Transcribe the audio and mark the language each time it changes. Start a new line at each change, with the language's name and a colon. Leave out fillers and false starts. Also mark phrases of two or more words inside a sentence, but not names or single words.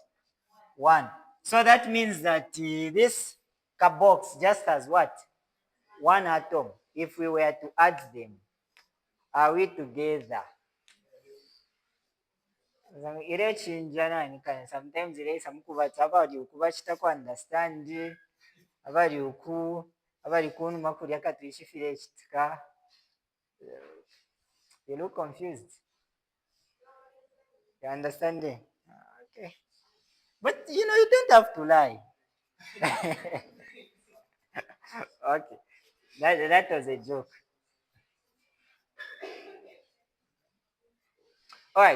English: 1. So that means that this box just has what? 1 atom. If we were to add them, are we together?
Bemba: Sometimes abali ukuba chitaku understand abali kunuma kulya katwishifire chitika.
English: You look confused. You understanding? Okay. But you don't have to lie. Okay. That was a joke. All right.